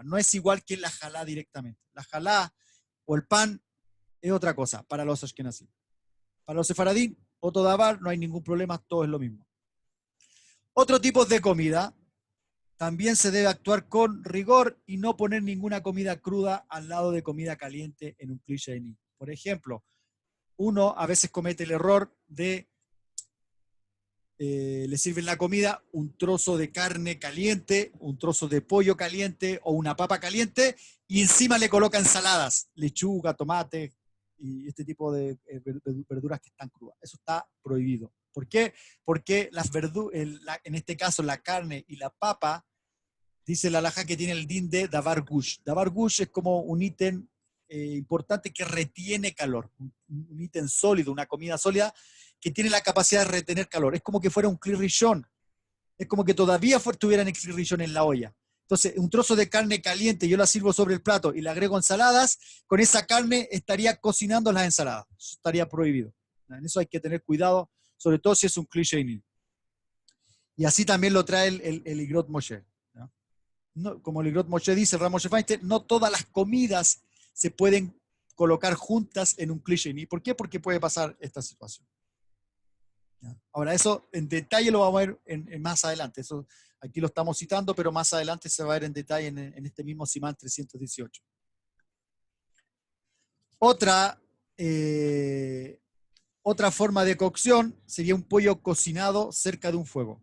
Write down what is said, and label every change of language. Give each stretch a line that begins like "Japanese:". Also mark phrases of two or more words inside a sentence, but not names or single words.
Spanish: No es igual que la jalá directamente. La jalá o el pan es otra cosa para los ashkenazim. Para los sefaradín o todabar no hay ningún problema, todo es lo mismo. Otro tipo de comida, también se debe actuar con rigor y no poner ninguna comida cruda al lado de comida caliente en un
Hebrew: כלי שני.
Spanish: Por ejemplo, uno a veces comete el error de le sirven la comida un trozo de carne caliente, un trozo de pollo caliente o una papa caliente y encima le coloca ensaladas, lechuga, tomate y este tipo de verduras que están crudas. Eso está prohibido. ¿Por qué? Porque en este caso la carne y la papa, dice la halajá que tiene el din de
Hebrew: דבר גוש. דבר גוש
Spanish: es como un ítem importante que retiene calor, un ítem sólido, una comida sólida que tiene la capacidad de retener calor. Es como que fuera un
Hebrew: כלי ראשון,
Spanish: es como que todavía estuviera en el
Hebrew: כלי ראשון
Spanish: en la olla. Entonces, un trozo de carne caliente, yo la sirvo sobre el plato y le agrego ensaladas, con esa carne estaría cocinando las ensaladas. Eso estaría prohibido. En eso hay que tener cuidado, sobre todo si es un
Hebrew: כלי שני.
Spanish: Y así también lo trae el Igrot Moshe. No, como el Igrot Moshe dice, el Rav Moshe Feinstein, no todas las comidas se pueden colocar juntas en un
Hebrew: כלי שני.
Spanish: ¿Por qué? Porque puede pasar esta situación. Ahora, eso en detalle lo vamos a ver en más adelante. Eso aquí lo estamos citando, pero más adelante se va a ver en detalle en este mismo Simán 318. Otra forma de cocción sería un pollo cocinado cerca de un fuego.